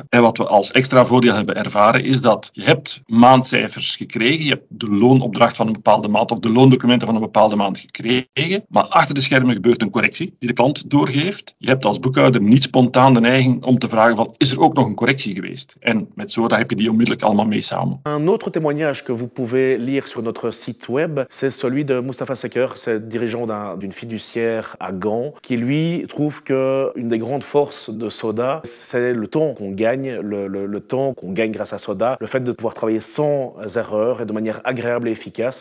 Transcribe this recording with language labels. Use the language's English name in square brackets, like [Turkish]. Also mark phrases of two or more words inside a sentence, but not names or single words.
[Dutch] En wat we als extra voordeel hebben ervaren is dat je hebt maandcijfers gekregen, je hebt de loonopdracht van een bepaalde maand of de loondocumenten van een bepaalde maand gekregen, maar achter de schermen gebeurt een correctie die de klant doorgeeft. Je hebt als boekhouder niet spontaan de neiging om te vragen van, is er ook nog een correctie geweest? En met Soda heb je die onmiddellijk allemaal mee samen. [French] Un autre témoignage que vous pouvez lire sur notre site web, c'est celui de Mustafa Seker, c'est dirigeant d'une fiduciaire à Gand, qui lui trouve que une des grandes forces de Soda, c'est le temps qu'on gagne, le temps qu'on gagne grâce à Soda, le fait de pouvoir travailler sans erreur et de manière agréable et efficace.